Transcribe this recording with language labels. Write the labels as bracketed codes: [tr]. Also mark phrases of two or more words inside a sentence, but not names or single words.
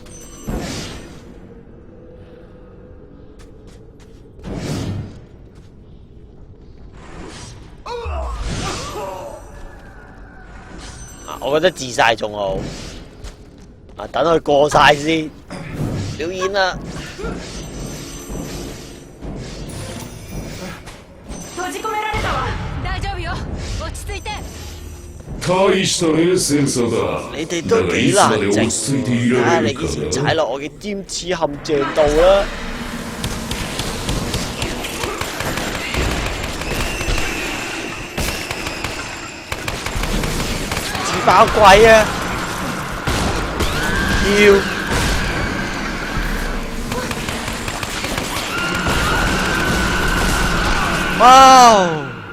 [yue] 我覺得自晒仲好，等佢過晒先，表演啦！ [ja] 大した冷静さだ。 [yue] 你哋都幾難靜，睇下你幾時踩落我嘅尖刺陷阱度啦！自爆鬼啊！要哇！